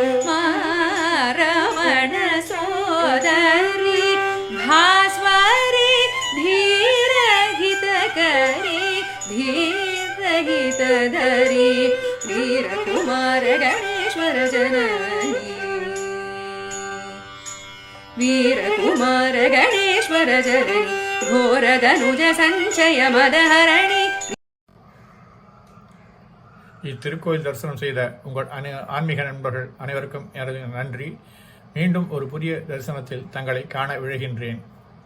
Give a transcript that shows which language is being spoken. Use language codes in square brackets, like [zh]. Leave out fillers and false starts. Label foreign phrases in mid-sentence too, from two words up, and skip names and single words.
[sa] मारमण सोदरी भास्वरी धीर हितकरी धीर हितधरी वीरकुमार गणेश्वर जननी वीरकुमार गणेश्वर जननी घोरदनुज संचय मदहरणि. [ta] இத்திருக்கோயில் தரிசனம் செய்த உங்கள் ஆன்மீக நண்பர்கள் அனைவருக்கும் எனது நன்றி. மீண்டும் ஒரு புதிய தரிசனத்தில் தங்களை காண விழைகின்றேன்.